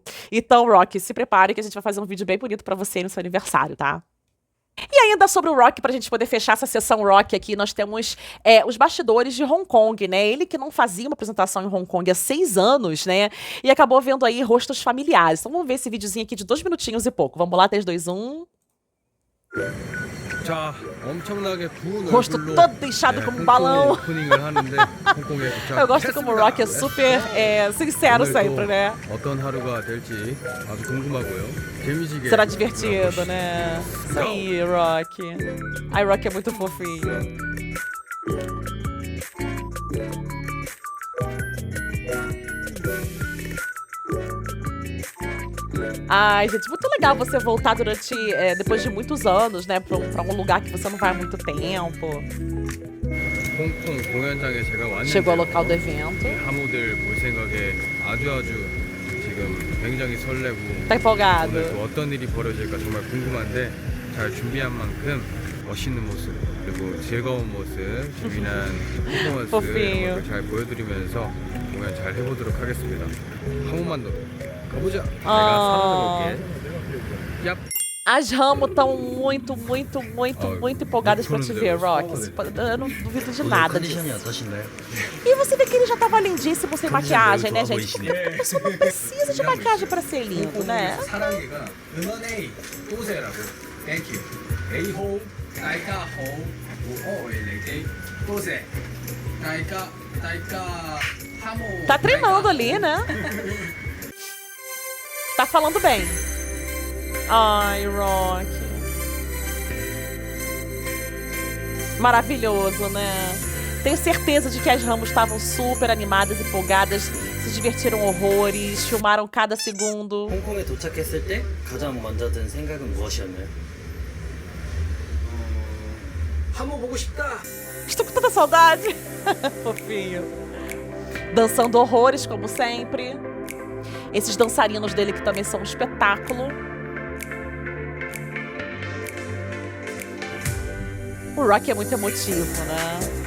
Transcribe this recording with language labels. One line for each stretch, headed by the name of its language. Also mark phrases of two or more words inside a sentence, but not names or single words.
Portuguese: Então, Rock, se prepare que a gente vai fazer um vídeo bem bonito pra você no seu aniversário, tá? E ainda sobre o Rock, pra gente poder fechar essa sessão Rock aqui, nós temos os bastidores de Hong Kong, né? Ele que não fazia uma apresentação em Hong Kong há 6 anos, né? E acabou vendo aí rostos familiares. Então vamos ver esse videozinho aqui de 2 minutinhos e pouco. Vamos lá, 3, 2, 1.
Korean: 자, 엄청나게 부은
Portuguese: Rosto
Korean: 얼굴로
Portuguese: todo inchado como um balão.
Korean: 오프닝을 하는데 홍콩에
Portuguese: Eu gosto como o Rock é super sincero sempre, né?
Korean: 어떤 하루가 될지 아주 궁금하고요. 재미지게
Portuguese: Será divertido, né? Isso aí, Rock. Ai, Rock é muito fofinho. Ai, gente, muito legal você voltar durante, depois de muitos anos, né, pra um lugar que você não vai há muito tempo.
Korean: 홍콩 공연장에 제가 왔는데
Portuguese: Chegou ao local do evento.
Korean: 하모들 볼 생각에 아주 지금 굉장히 설레고
Portuguese: Tá empolgado.
Korean: 오늘 또 어떤 일이 벌어질까 정말 궁금한데 잘 준비한 만큼 멋있는 모습 그리고 즐거운 모습 재미난 퍼포먼스
Portuguese: Fofinho.
Korean: 이런 것들 잘 보여드리면서 공연 잘 해보도록 하겠습니다. 한 번만 더 가보자. 내가 살아볼게. 얍.
Portuguese: As Ramo estão muito empolgadas pra te ver, Rock. Eu não duvido de nada disso. E você vê que ele já tava lindíssimo sem maquiagem, né, gente? Porque a pessoa não precisa de maquiagem pra ser lindo, né?
Korean: 사랑이가 응원의 또세라고.
English: Thank you. 에이호 나이카호 오오엘레게 또세 나이카 하모.
Portuguese: Tá treinando ali, né? Tá falando bem. Ai, Rock. Maravilhoso, né? Tenho certeza de que as Ramos estavam super animadas, empolgadas, se divertiram horrores, filmaram cada segundo.
Korean: 홍콩에 도착했을 때 가장 먼저 든 생각은 무엇이었나요? 하모 보고 싶다.
Portuguese: Estou com tanta saudade. Fofinho. Dançando horrores, como sempre. Esses dançarinos dele que também são um espetáculo. O Rock é muito emotivo, né?